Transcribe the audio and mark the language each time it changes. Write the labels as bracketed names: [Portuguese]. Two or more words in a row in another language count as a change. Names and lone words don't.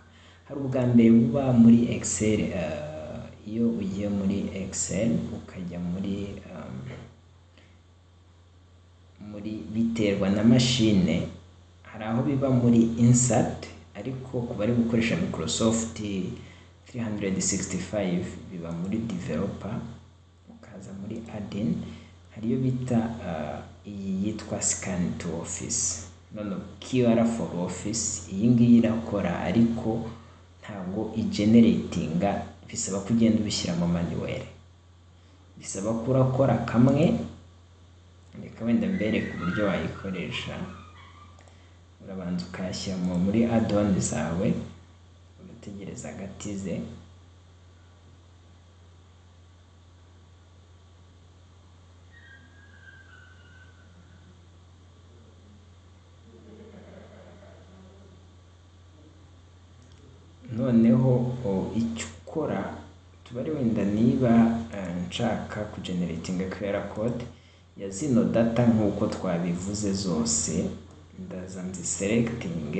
[Kinyarwanda] Hari ubwa mbere buba muri Excel, iyo ugiye muri Excel ukajya muri biterwa na machine, hari aho biba muri insert, ariko ku bari gukoresha Microsoft 365 biba muri developer, ukaza muri add-in, hariyo bita iyi yitwa [English] scan to office, [Kinyarwanda] none [English] QR for office. [Kinyarwanda] Iyi ngiyi irakora ariko ntabwo igeneratinga, bisaba ko ugenda ubishyiramo manuel, bisaba ko urakora kamwe. Reka wenda mbereke uburyo wayikoresha. Urabanza ukayashyiramo muri add-on zawe, ugategereza gatize. Noneho icyo ukora, tubare wenda niba nshaka kugeneratinga [English] QR code [Kinyarwanda] ya zino data nk'uko twabivuze zose, ndaza nziselectinge.